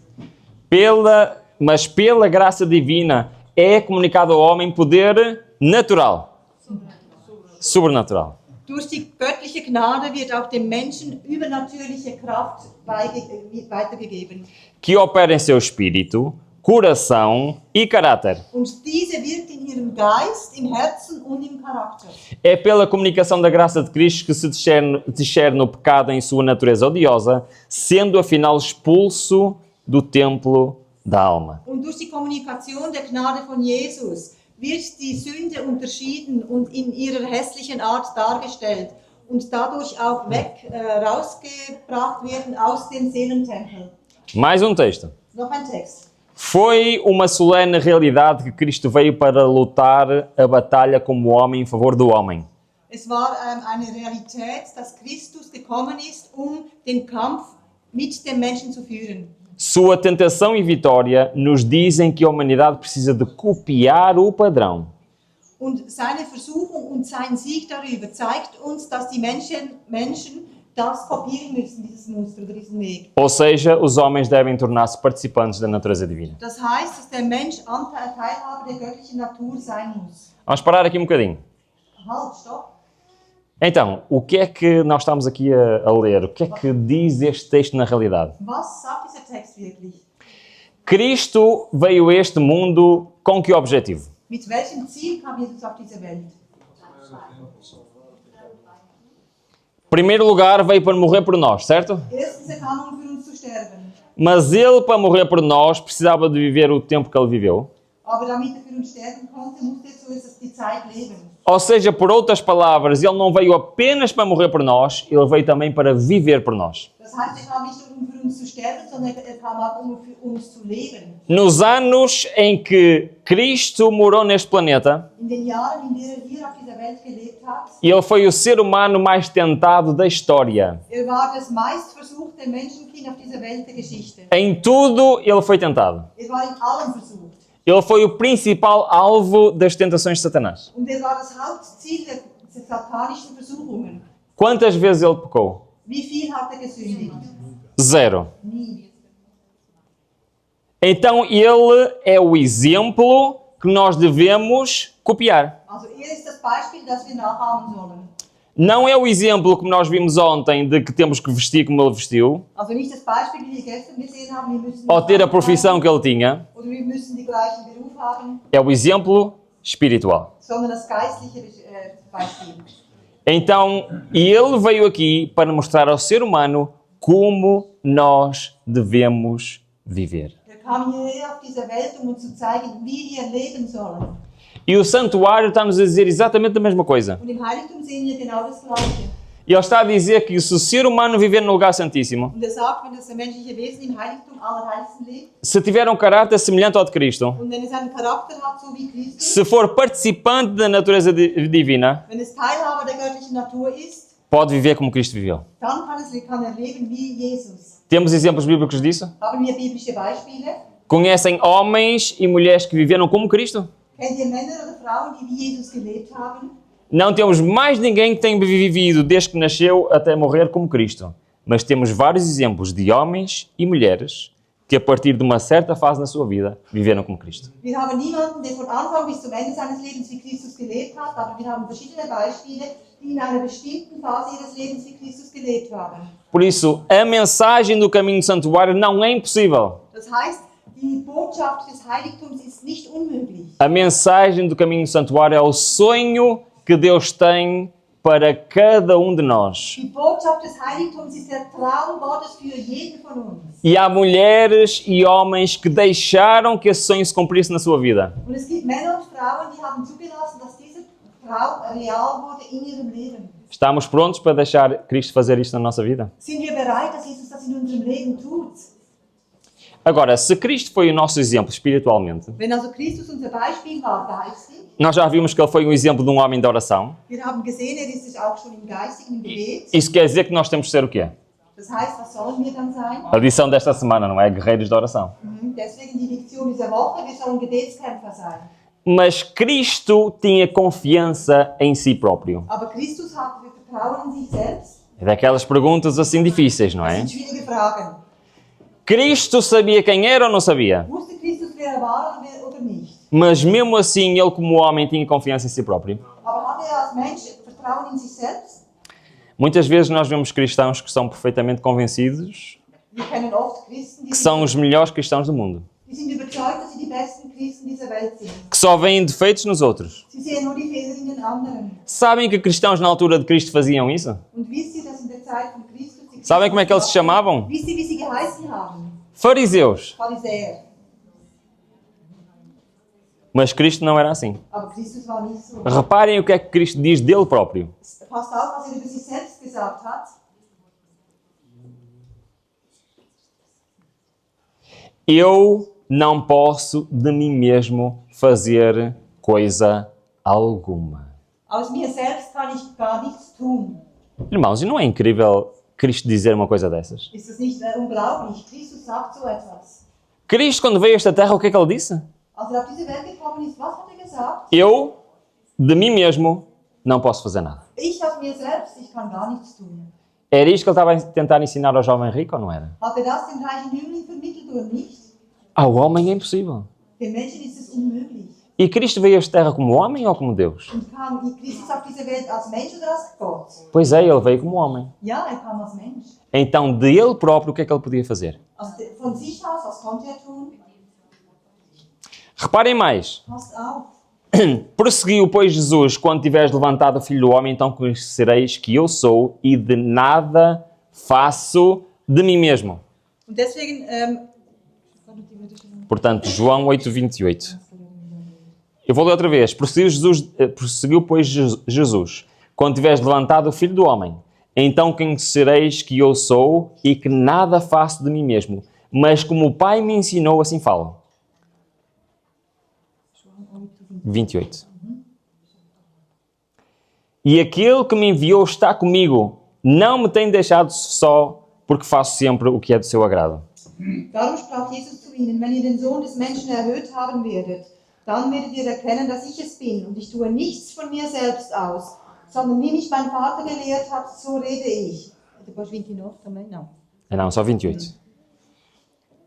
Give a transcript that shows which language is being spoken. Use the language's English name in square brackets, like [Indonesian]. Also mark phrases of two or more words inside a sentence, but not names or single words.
[Portuguese] Mas pela graça divina é comunicado ao homem poder natural, sobrenatural. [German] Durch die göttliche Gnade wird auch dem Menschen übernatürliche Kraft weitergegeben. [Portuguese] Que opera em seu espírito, coração e caráter. [German] Und diese wirkt in ihrem Geist, im Herzen und im Charakter. [Portuguese] É pela comunicação da graça de Cristo que se discerne o pecado em sua natureza odiosa, sendo afinal expulso do templo da alma. [German] Und durch die Kommunikation der Gnade von Jesus wird die Sünde unterschieden und in ihrer hässlichen Art dargestellt und dadurch auch rausgebracht werden aus dem Seelentempel. [Portuguese] Mais um texto. [German] Noch ein Text. [Portuguese] Foi uma solene realidade que Cristo veio para lutar a batalha como homem em favor do homem. [German] Es war eine Realität, dass Christus gekommen ist, den Kampf mit dem Menschen zu führen. [Portuguese] Sua tentação e vitória nos dizem que a humanidade precisa de copiar o padrão. [German] Und seine Versuchung und sein Sieg darüber zeigt uns, dass die Menschen das kopieren müssen, dieses Muster oder diesen Weg. [Portuguese] Ou seja, os homens devem tornar-se participantes da natureza divina. [German] Das heißt, dass der Mensch Teilhaber der göttlichen Natur sein muss. [Portuguese] Vamos parar aqui um bocadinho. [German] Halt, stopp. [Portuguese] Então, o que é que nós estamos aqui a ler? O que é que diz este texto na realidade? [German] Was sagt dieser Text wirklich? [Portuguese] Cristo veio a este mundo com que objetivo? [German] Mit welchem Ziel kam Jesus auf diese Welt? [Portuguese] Em primeiro lugar, veio para morrer por nós, certo? [German] Erstens, kam für uns zu sterben. [Portuguese] Mas ele, para morrer por nós, precisava de viver o tempo que ele viveu. [German] Aber damit für uns sterben konnte, musste zuerst die Zeit leben. [Portuguese] Ou seja, por outras palavras, ele não veio apenas para morrer por nós, ele veio também para viver por nós. [German] Das heißt, kam nicht nur für uns zu sterben, sondern kam auch für uns zu leben. [Portuguese] Nos anos em que Cristo morou neste planeta, [German] In den Jahren, in denen hier auf dieser Welt gelebt hat, [Portuguese] ele foi o ser humano mais tentado da história. [German] war das meistversuchte Menschenkind auf dieser Welt der Geschichte. [Portuguese] Em tudo, ele foi tentado. [German] War in allem versucht. [Portuguese] Ele foi o principal alvo das tentações de Satanás. [German] Und war das Hauptziel der satanischen Versuchungen. [Portuguese] Quantas vezes ele pecou? [German] Wie viel hat gesündigt? 0. Nie. [Portuguese] Então ele é o exemplo que nós devemos copiar. [German] Also ist das Beispiel, das wir nachahmen sollen. [Portuguese] Não é o exemplo que nós vimos ontem de que temos que vestir como ele vestiu, [German] Also nicht das Beispiel, wie wir gestern gesehen haben, wir müssen [Portuguese] ou ter a profissão que ele tinha. [German] oder wir müssen die gleichen Beruf haben, [Portuguese] É o exemplo espiritual. [German] sondern das geistliche Beispiel. [Portuguese] Então, ele veio aqui para mostrar ao ser humano como nós devemos viver. [German] Kam hierher auf dieser Welt, uns zu zeigen, wie wir leben sollen. [Portuguese] E o santuário está-nos a dizer exatamente a mesma coisa. [German] Und im Heiligtum sehen wir genau das Gleiche. [Portuguese] E ele está a dizer que se o ser humano viver no lugar santíssimo, [German] Und sagt, wenn das menschliche Wesen im Heiligtum Allerheiligsten lebt, [Portuguese] se tiver um caráter semelhante ao de Cristo, [German] und wenn es einen Charakter hat, so wie Christus, [Portuguese] se for participante da natureza divina, [German] wenn es Teilhaber der göttlichen Natur ist, [Portuguese] pode viver como Cristo viveu. [German] dann kann er leben wie Jesus. [Portuguese] Temos exemplos bíblicos disso? [German] Haben wir biblische Beispiele? [Portuguese] Conhecem homens e mulheres que viveram como Cristo? [German] Kennt ihr Männer oder Frauen, die wie Jesus gelebt haben? [Portuguese] Não temos mais ninguém que tenha vivido desde que nasceu até morrer como Cristo. Mas temos vários exemplos de homens e mulheres que a partir de uma certa fase na sua vida viveram como Cristo. [German] Wir haben niemanden, der von Anfang bis zum Ende seines Lebens wie Christus gelebt hat, aber wir haben verschiedene Beispiele, die in einer bestimmten Phase ihres Lebens wie Christus gelebt haben. [Portuguese] Por isso, a mensagem do caminho do santuário não é impossível. [German] Das heißt, die Botschaft des Heiligtums ist nicht unmöglich. [Portuguese] A mensagem do caminho do santuário é o sonho que Deus tem para cada de nós. [German] Die Botschaft des Heiligtums ist der Traum Gottes für jeden von uns. [Portuguese] E há mulheres e homens que deixaram que esse sonho se cumprisse na sua vida. [German] Und es gibt Männer und Frauen, die haben zugelassen, dass dieser Traum real wurde in ihrem Leben. [Portuguese] Estamos prontos para deixar Cristo fazer isto na nossa vida? [German] Sind wir bereit, dass Jesus das in unserem Leben tut? [Portuguese] Agora, se Cristo foi o nosso exemplo espiritualmente, [German] Wenn also Christus unser Beispiel war geistig, [Portuguese] nós já vimos que ele foi um exemplo de um homem de oração. [German] wir haben gesehen, er ist es auch schon im Geistigen, im Gebet. [Portuguese] Isso quer dizer que nós temos de ser o quê? [German] Das heißt, was sollen wir dann sein? [Portuguese] A lição desta semana, não é? Guerreiros de oração. [German] Deswegen die Lektion dieser Woche, wir sollen Gebetskämpfer sein. [Portuguese] Mas Cristo tinha confiança em si próprio. [German] Aber Christus hatte Vertrauen in sich selbst. [Portuguese] É daquelas perguntas assim difíceis, não [German] Das [Portuguese] é? [German] sind schwierige Fragen. [Portuguese] Cristo sabia quem era ou não sabia? [German] Wusste Christus, wer er war oder nicht? [Portuguese] Mas mesmo assim, ele como homem tinha confiança em si próprio. [German] Aber hatte er als Mensch Vertrauen in sich selbst? [Portuguese] Muitas vezes nós vemos cristãos que são perfeitamente convencidos [German] Wir kennen oft Christen, [Portuguese] que são os melhores cristãos do mundo. [German] die sind überzeugt, dass sie die besten Christen dieser Welt sind. [Portuguese] Que só veem defeitos nos outros. [German] Sie sehen nur die Fehler in den anderen. [Portuguese] Sabem que cristãos na altura de Cristo faziam isso? [German] Und wisst ihr, dass in der Zeit von Christus die [Portuguese] Sabem como é que eles se chamavam? [German] Wisst ihr, wie sie geheißen haben? [Portuguese] Fariseus. [German] Pharisäer. [Portuguese] Mas Cristo não era assim. [German] Aber Christus war nicht so. [Portuguese] Reparem o que é que Cristo diz dele próprio. [German] Passt auf, was er über sich selbst gesagt hat. [Portuguese] Eu não posso de mim mesmo fazer coisa alguma. [German] Aus mir selbst kann ich gar nichts tun. [Portuguese] Irmãos, e não é incrível Cristo dizer uma coisa dessas? [German] Ist das nicht unglaublich? Christus sagt so etwas. [Portuguese] Cristo, quando veio a esta terra, o que é que ele disse? [German] Als er auf diese Welt gekommen ist, was hat er gesagt? [Portuguese] Eu, de mim mesmo, não posso fazer nada. [German] Ich aus mir selbst, ich kann gar nichts tun. [Portuguese] Era isto que ele estava a tentar ensinar ao jovem rico, ou não era? [German] Hat er das dem reichen Jüngling vermittelt oder nicht? [Portuguese] Ao homem é impossível. [German] Den Menschen ist es unmöglich. [Portuguese] E Cristo veio a esta terra como homem ou como Deus? [German] Und kam Christus auf diese Welt als Mensch oder als Gott? [Portuguese] Pois é, ele veio como homem. [German] Ja, er kam als Mensch. [Portuguese] Então, de ele próprio, o que é que ele podia fazer? [German] Von sich aus, was konnte er tun? [Portuguese] Reparem mais. [German] Passt auf. [Portuguese] Prosseguiu, pois, Jesus, quando tiveres levantado o Filho do Homem, então conhecereis que eu sou e de nada faço de mim mesmo. [German] Und deswegen, [Portuguese] Portanto, João 8:28. Eu vou ler outra vez. Prosseguiu, pois, Jesus, quando tiveres levantado o Filho do Homem, então conhecereis que eu sou e que nada faço de mim mesmo, mas como o Pai me ensinou, assim falo. 28. E aquele que me enviou está comigo, não me tem deixado só, porque faço sempre o que é do seu agrado. [German] Darum sprach Jesus zu ihnen, wenn ihr den Sohn des Menschen erhöht haben werdet, dann werdet ihr erkennen, dass ich es bin, und ich tue nichts von mir selbst aus, sondern wie mich mein Vater gelehrt hat, so rede ich. [Portuguese] Depois 29 também, não. Não, só 28.